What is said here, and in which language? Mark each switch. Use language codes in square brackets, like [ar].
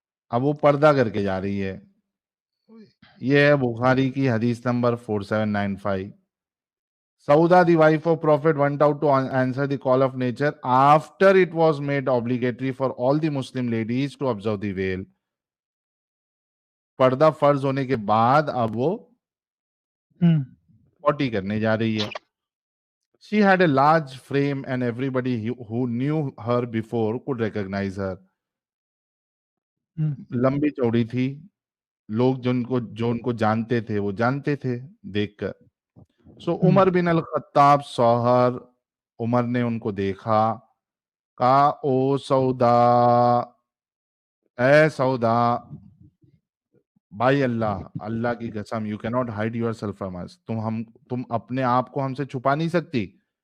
[hi] अब वो पर्दा करके जा रही है। ये है बुखारी की हदीस number 4795। [en] Sauda, the wife of Prophet, went out to answer the call of nature after it was made obligatory for all the Muslim ladies to observe the veil. [hi] पर्दा फर्ज होने के बाद अब वो हम्म पॉटी करने जा रही है। [en] She had a large frame and everybody who knew her before could recognize her. हम्म [hi] लंबी चौड़ी थी, लोग जो उनको जानते थे वो जानते थे देखकर। सो उमर बिन अल खत्ताब सौहर, उमर ने उनको देखा, कहा ओ सौदा, ए सौदा, भाई अल्लाह, अल्लाह की कसम, [en] you can not hide yourself from us, [hi] तुम अपने आप को हमसे छुपा नहीं सकती।